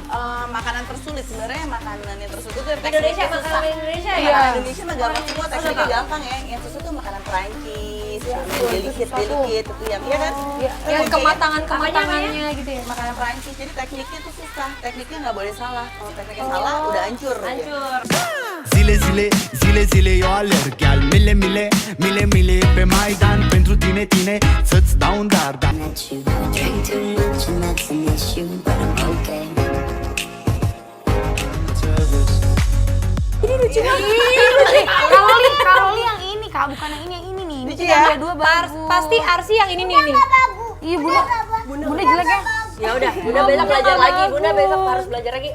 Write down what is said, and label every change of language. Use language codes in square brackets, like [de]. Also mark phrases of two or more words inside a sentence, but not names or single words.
[id] Makanan tersulit sebenarnya makanan yang tersulit itu yang Indonesia, teksturnya susah. makanan Indonesia ya? Makanan Indonesia mah gampang semua, teksturnya gampang ya. Yang susah tuh makanan Perancis, delicate itu yang iya kan? Yang kematangannya gitu ya. Makanan Prancis, jadi tekniknya tuh susah, tekniknya nggak boleh salah. Kalau tekniknya salah udah hancur. [ro] Zile, zile, zile, zile eu alerg Iar mile, mile, mile, mile pe Maidan Pentru tine, tine, să-ți dau un dar da. [en] Drink too much and that's an issue, but I'm okay. [id] Ini lucu banget. Karoli yang ini kak, bukan yang ini nih. Ini Lucu yang ya? dia dua bagus. Pasti Arsi yang ini nih. Iya bunda jelek ya. Ya udah, Bunda besok belajar lagi. Bunda besok harus belajar lagi.